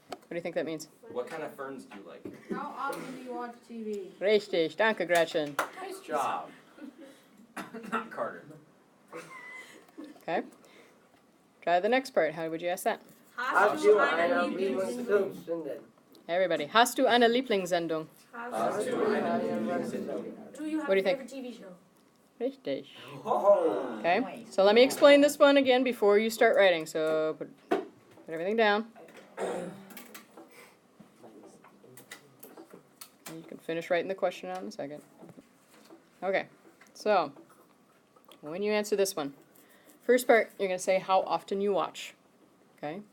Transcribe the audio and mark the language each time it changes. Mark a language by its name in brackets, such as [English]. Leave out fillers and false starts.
[English] What do you think that means? What kind of ferns do you like? How often do you watch TV? [German] Richtig, danke, Gretchen. [English] Nice job. Not Carter. Okay. Try the next part. How would you ask that? [German] Hast du eine Lieblingssendung? [English] Everybody. [German] Hast du eine Lieblingssendung? Hast du eine Lieblingssendung? [English] Do you have What do you a think? favorite TV show? [German] Richtig. [English] Oh. Okay. So let me explain this one again before you start writing. So put everything down. And you can finish writing the question out in a second. Okay. So when you answer this one, first part, you're going to say how often you watch. Okay?